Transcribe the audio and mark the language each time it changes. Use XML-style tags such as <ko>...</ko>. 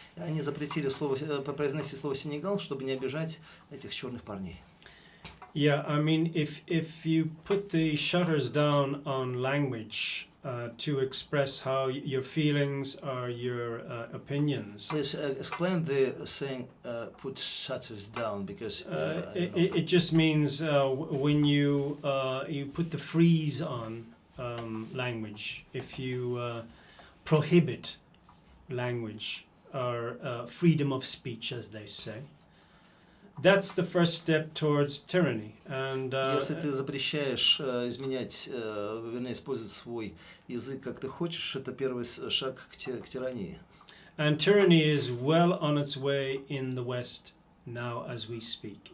<ru>Они запретили произносить слово Сенегал, чтобы не обижать этих черных парней.</ru> <en>Yeah, I mean, if you put the shutters down on language to express how your feelings or your opinions, Please explain the saying put shutters down, because it just means when you put the freeze on language, if you prohibit language or freedom of speech, as they say. That's the first step towards tyranny. And</en> <ru>если ты запрещаешь изменять, вернее, использовать свой язык как ты хочешь, это первый шаг к тирании.</ru> <en>and tyranny is well on its way in the West now as we speak.</en>